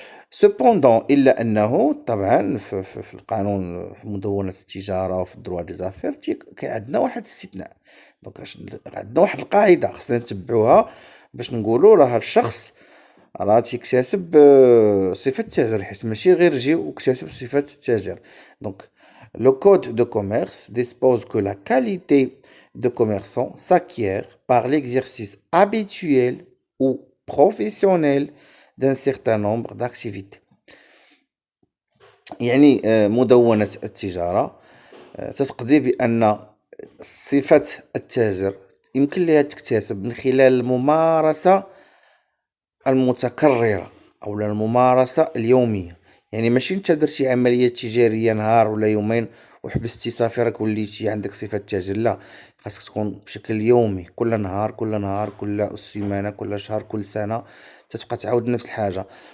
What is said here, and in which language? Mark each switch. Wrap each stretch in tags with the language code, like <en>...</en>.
<ar>سوبوندون إلا أنه طبعا في القانون، في مدونة التجارة وفي الدروا دي زافير كاين عندنا واحد الاستثناء. دونك عندنا واحد القاعدة خصنا نتبعوها باش نقولوا راه هاد الشخص راه تيكتسب صفة التاجر، حيت ماشي غير جي واكتسب صفة التاجر.</ar> <fr>دونك le code de commerce dispose que la qualité de commerçant s'acquiert par l'exercice habituel ou professionnel d'un certain nombre d'activités.</fr> <ar>يعني مدونة التجارة تتقضي بأن صفة التاجر يمكن لها تكتسب من خلال الممارسة المتكررة أو الممارسة اليومية. يعني ماشي نتا درتي عملية تجارية نهار ولا يومين وحبستي صافي راك وليتي عندك صفة تاجر، لا، خاصك تكون بشكل يومي، كل نهار كل نهار، كل سيمانة، كل شهر، كل سنة، تتبقى تعاود نفس الحاجة.</ar>